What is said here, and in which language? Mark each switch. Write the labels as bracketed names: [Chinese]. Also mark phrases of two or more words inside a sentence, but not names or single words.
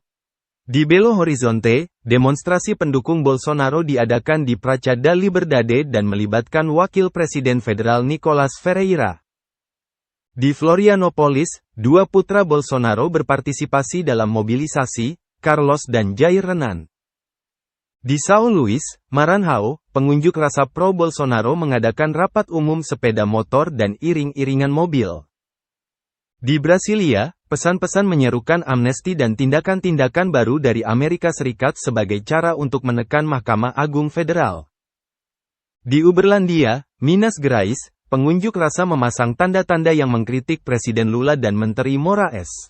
[Indonesian] Di Belo Horizonte, demonstrasi pendukung Bolsonaro diadakan di Praça da Liberdade dan melibatkan Wakil Presiden Federal Nicolas Ferreira. Di Florianopolis, dua putra Bolsonaro berpartisipasi dalam mobilisasi, Carlos dan Jair Renan. Di São Luís, Maranhão, pengunjuk rasa pro-Bolsonaro mengadakan rapat umum sepeda motor dan iring-iringan mobil. Di Brasilia, pesan-pesan menyerukan amnesti dan tindakan-tindakan baru dari Amerika Serikat sebagai cara untuk menekan Mahkamah Agung Federal. Di Uberlandia, Minas Gerais, pengunjuk rasa memasang tanda-tanda yang mengkritik Presiden Lula dan Menteri Moraes.